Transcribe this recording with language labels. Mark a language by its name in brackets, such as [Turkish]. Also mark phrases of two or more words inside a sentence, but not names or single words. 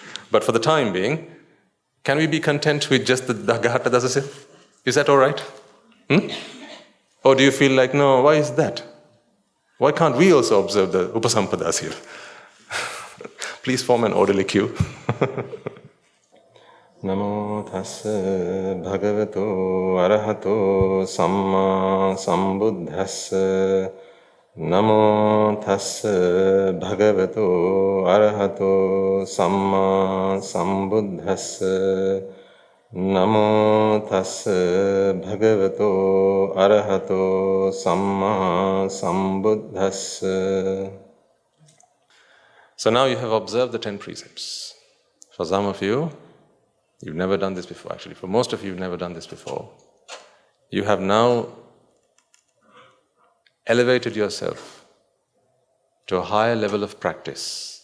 [English] But for the time being, can we be content with just the Ghata Dasasya? Is that all right? Or do you feel like, no, why is that? Why can't we also observe the Upasampadas here? Please form an orderly queue. [Pali] Namo tassa bhagavato arahato samma sambuddhassa. Namo tassa bhagavato arahato samma sambuddhassa. Namo tassa bhagavato arahato samma sambuddhassa. [English] So now you have observed the 10 precepts. For some of you, you've never done this before. Actually, for most of you, you've never done this before. You have now elevated yourself to a higher level of practice.